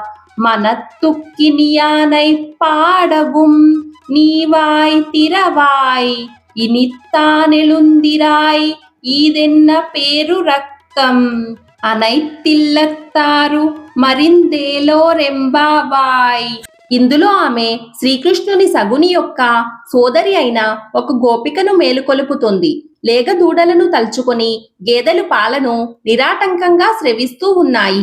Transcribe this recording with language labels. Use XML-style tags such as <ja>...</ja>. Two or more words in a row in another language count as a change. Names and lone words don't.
<ta>மனத்துக்கினியானை பாடவும் நீவாய் திரவாய் இனித்தானெழுந்திராய் ஈதென்ன பேரு ரக்கம் அனைத்தில்லத்தாரு மறிந்தேலோரெம்பாவாய்.</ta> <te>ఇందులో ఆమె శ్రీకృష్ణుని సగుని యొక్క సోదరి అయిన ఒక గోపికను మేలుకొలుపుతోంది. లేగ దూడలను తలుచుకొని గేదెలు పాలను నిరాటంకంగా స్రవిస్తూ ఉన్నాయి.</te>